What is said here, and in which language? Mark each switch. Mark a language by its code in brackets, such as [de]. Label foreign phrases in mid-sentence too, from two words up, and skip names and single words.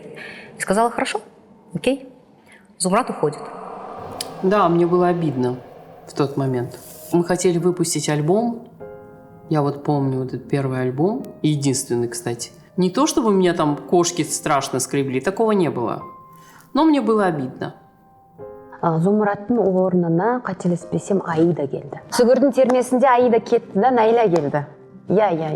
[ru] И сказала: «Хорошо, окей». Зумрат уходит. Да, мне было обидно в тот момент. Мы хотели выпустить альбом. Я вот помню вот этот первый альбом. Единственный, кстати. Не то, чтобы меня там кошки страшно скребли. Такого не было. Но мне было обидно. [kk] Зумраттың орнына қателеспесем Аида келді. Сүгірдің термесінде Аида кетті да Найля келді. Иә.